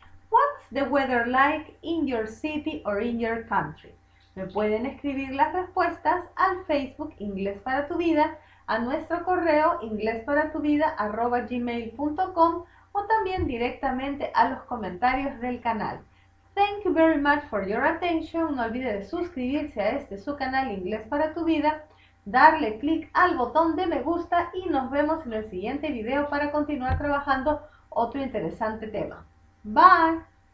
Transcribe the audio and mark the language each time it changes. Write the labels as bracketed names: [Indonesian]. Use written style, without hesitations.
[English] What's the weather like in your city or in your country? [Spanish] Me pueden escribir las respuestas al Facebook Inglés para tu vida, a nuestro correo inglesparatuvida@gmail.com o también directamente a los comentarios del canal. [English] Thank you very much for your attention. [Spanish] No olvide de suscribirse a este su canal Inglés para tu vida, darle clic al botón de me gusta y nos vemos en el siguiente video para continuar trabajando otro interesante tema. Bye.